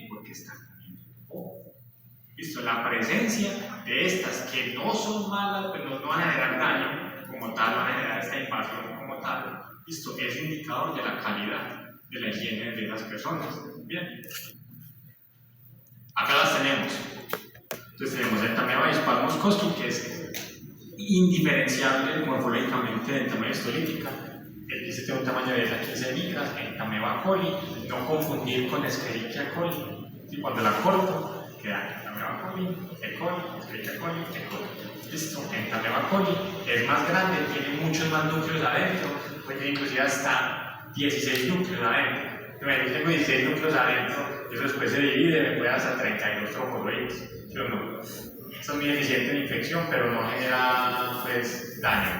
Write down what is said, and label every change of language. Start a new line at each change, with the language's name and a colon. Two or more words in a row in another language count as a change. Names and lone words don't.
Spanish: Porque están comiendo poco. Listo, la presencia de estas que no son malas, pero no van a generar daño como tal, van a generar esta invasión como tal. Listo, es indicador de la calidad de la higiene de las personas. Bien. Acá las tenemos. Entonces tenemos el Tameva Hispal Moscoski, que es indiferenciable morfológicamente de entamoeba histolítica. El quiste tiene un tamaño de hasta 15 micras, entamoeba coli, no confundir con Escherichia coli. ¿Sí? Cuando la corto, queda entamoeba coli, E. coli, Escherichia coli, E. coli. Listo, entamoeba coli es más grande, tiene muchos más núcleos adentro, puede tener inclusive hasta 16 núcleos adentro. Yo tengo 16 núcleos adentro, eso después se divide, me puede hasta 32 trofozoides. Yo no. Esto es muy eficiente en infección, pero no genera pues, daño.